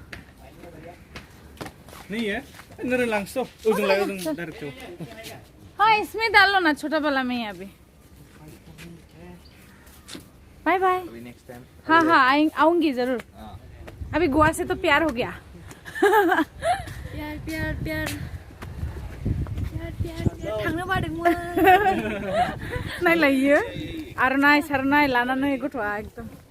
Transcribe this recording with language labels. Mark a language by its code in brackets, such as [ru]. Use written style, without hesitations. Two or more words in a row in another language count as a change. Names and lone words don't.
[hi] नहीं है अंदर लांगसो उधर लगा उधर डायरेक्ट हाँ इसमें डालो ना छोटा वाला में अभी बाय बाय हाँ आऊंगी जरूर अभी गोवा से तो प्यार हो गया प्यार प्यार प्यार [brx] थांनो बादोंमोन नायलायो आरनाय सारनाय लानानै गथ'आ एकदम